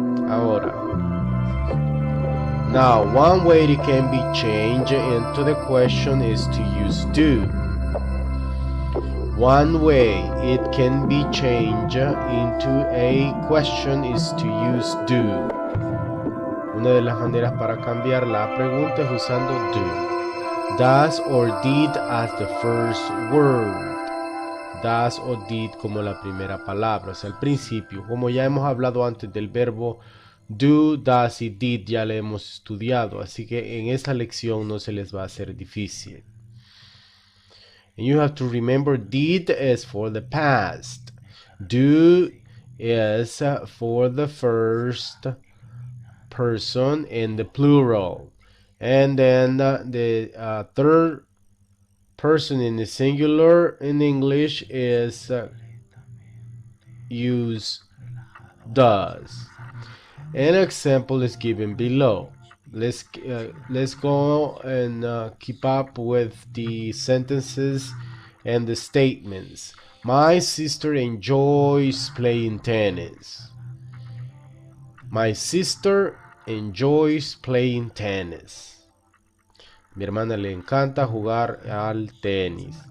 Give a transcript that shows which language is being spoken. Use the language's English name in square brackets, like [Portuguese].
[English] Ahora, now one way it can be changed into the question is to use do. One way it can be changed into a question is to use do. [Spanish] Una de las maneras para cambiar la pregunta es usando do. [English] Does or did as the first word. [Spanish] Does or did como la primera palabra, o sea, al principio. Como ya hemos hablado antes del verbo do, does y did, ya le hemos estudiado, así que en esta lección no se les va a hacer difícil. [English] And you have to remember did is for the past. Do is for the first person in the plural. And then the third person in the singular in English is use does. An example is given below. Let's go and keep up with the sentences and the statements. My sister enjoys playing tennis. My sister enjoys playing tennis. [Spanish] Mi hermana le encanta jugar al tenis.